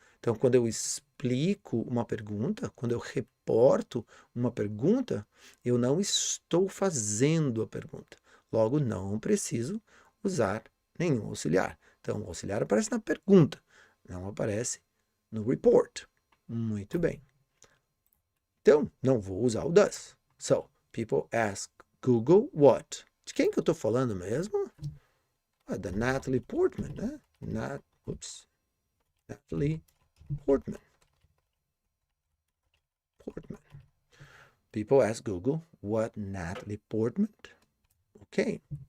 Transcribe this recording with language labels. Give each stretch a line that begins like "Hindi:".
Portuguese: Então, quando eu explico uma pergunta, quando eu reporto uma pergunta, eu não estou fazendo a pergunta. Logo, não preciso usar nenhum auxiliar. Então, o auxiliar aparece na pergunta, não aparece no report. Muito bem. Então, não vou usar o does.
English: So, people ask Google what?
Portuguese: De quem que eu estou falando mesmo? Da Natalie Portman, né? Natalie Portman.
English: People ask Google what Natalie Portman. Ok.